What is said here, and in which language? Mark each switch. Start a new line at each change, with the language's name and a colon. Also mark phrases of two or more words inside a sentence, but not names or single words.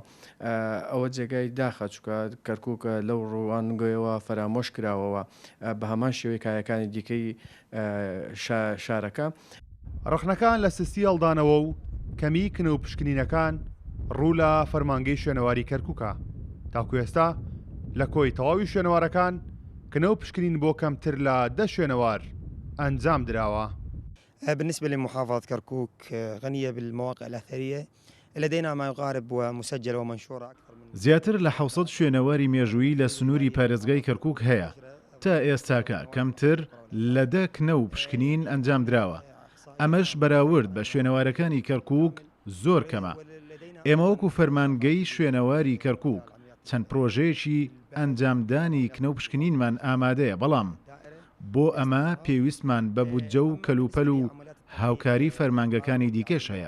Central Kurdish: ئەوە جێگای داخە چووکە کەرکووکە لەو ڕوانگەیەوە فرامۆش کراوەوە بە هەمان شێوەی کایەکانی دیکەی شارەکە. ڕخنەکان لە سسی هەڵدانەوە و کەمی کنە و پشکنینەکان ڕوو لە فەرمانگەی شوێنەواری کەرکووکە. تاکو ئێستا لە کۆی تەواوی شوێنەوارەکان کنە و پشکنین بۆ کەمتر لە 10 شوێنەوار ئەنجام دراوە.
Arabic: بالنسبة لمحافظة كركوك غنية بالمواقع الأثرية، لدينا ما يقارب ومسجل ومنشور أكثر من
Central Kurdish: زیاتر لە 600 شوێنەواری مێژووی لە سنووری پارێزگای کەرکووک هەیە. تا ئێستاکە کەمتر لە 10 کنە و پشکنین ئەنجام دراوە. ئەمەش بەراورد بە شوێنەوارەکانی کەرکووک زۆر کەمە. ئێمە وەکو فەرمانگەی شوێنەواری کەرکووک چەند پرۆژەیەکی ئەنجامدانی کنە و پشکنینمان ئامادەیە، بەڵام بۆ ئەمە پێویستمان بە بودجە و کەلوپەل و هاوکاری فەرمانگەکانی دیکەش هەیە.